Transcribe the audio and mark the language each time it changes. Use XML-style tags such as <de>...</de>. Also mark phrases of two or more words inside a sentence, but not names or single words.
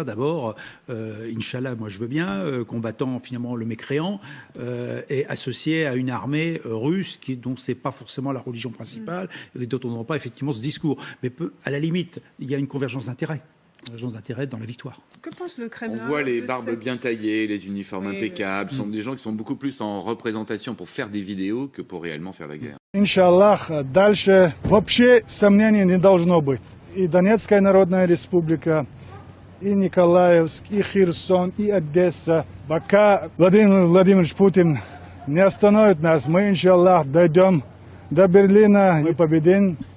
<fr>D'abord, Inch'Allah, moi, je veux bien, combattant finalement le mécréant, et associé à une armée russe dont c'est pas forcément la religion principale, et dont on n'aura pas effectivement ce discours. Mais à la limite, il y a une convergence d'intérêts. Dans la victoire. Que pense le Kremlin? On voit les barbes bien taillées, les uniformes impeccables. Ce sont des gens qui sont beaucoup plus en représentation pour faire des vidéos que pour réellement faire la guerre.</fr> <ru>Иншаллах, дальше вообще сомнений не должно быть. И Донецкая Народная Республика, и Николаевск, и Херсон, и Одесса. Пока Владимир Владимирович Путин не остановит нас, мы, иншаллах, дойдем до Берлина, мы победим.</ru>